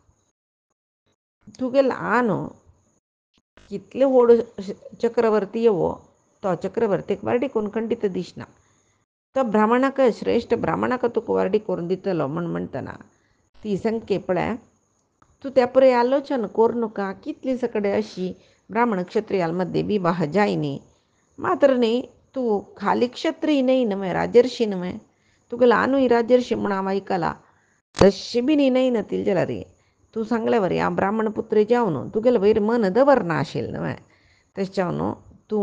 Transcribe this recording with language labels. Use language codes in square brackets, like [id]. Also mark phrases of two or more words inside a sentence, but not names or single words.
[kok] तुगेलो आनो कितले व्हड चक्रवर्ती येवो तो चक्रवर्तीक वारडी करून खंडीत दिसना तो ब्राह्मणाक श्रेश्ठ ब्राह्मणाक तुका वारडी करून दितलो म्हूण म्हणटना ती सांगके पळय तूं त्या पळय आलोचन करूं नाका कितली सकडे अशी ब्राह्मण क्षत्रियाल मध्ये विवाह जायनी मात्र न्ही तूं खाली क्षत्रीय न्हय न्हय राजर्शी न्हय तुगेलो आनूय राजर्शी म्हूण हांव आयकलां तशें बी न्हय नातील जाल्यार तूं सांगले वरी हांव ब्राह्मण पुत्री जावन तुगेले वयर मन दवरना आशिल्लें न्हय तशें जावन तूं